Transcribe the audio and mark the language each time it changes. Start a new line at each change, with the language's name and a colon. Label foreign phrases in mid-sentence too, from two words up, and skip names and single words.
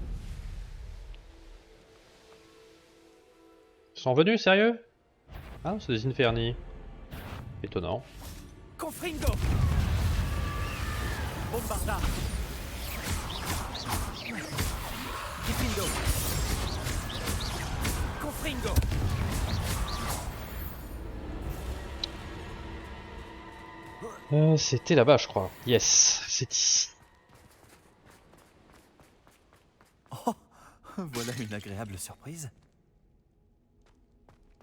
French: Ils sont venus, sérieux? Ah, c'est des Inferni. Étonnant.
Latin: Confringo. Bombarda. Difindo. Confringo.
French: C'était là-bas, je crois. Yes, c'est ici. oh, voilà une agréable surprise.